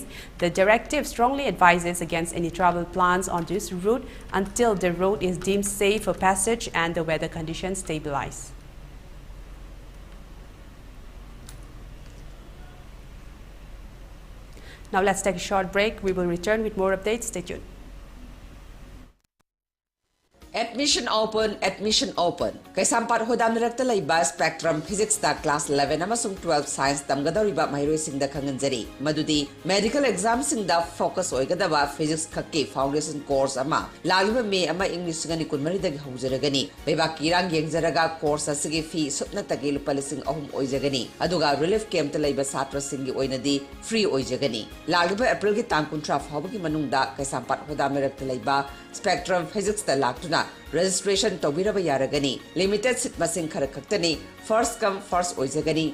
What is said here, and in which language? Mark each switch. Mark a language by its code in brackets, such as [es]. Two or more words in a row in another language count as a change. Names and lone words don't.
[en] The directive strongly advises against any travel plans on this route until the road is deemed safe for passage and the weather conditions stabilize. Now let's take a short break. We will return with more updates. Stay tuned. Admission open. [mni] Kaisampar hodam nirakta laiba spectrum physics da class 11 amasung 12 science tamgadoriba mahiroy sing da khanganjari. Madudi [en] medical exam [mni] sing da focus oigadaba physics khakki [en] foundation course [mni] ama lagiba me ama English ngani kunmari da haujaragani. Baiba kirang yengjaraga course asigi fee supna tagi lupa lising ahum oijagani. Aduga relief camp ta laiba satra singi oinadi free oijagani. Lagiba April ki tang kuntra fawagi manungda kaisampar hodam nirakta laiba spectrum physics da laktuna registration tobiraba yaragani. [en] Limited seat [mni] masing kharakaktani. [en] First come first oijagani.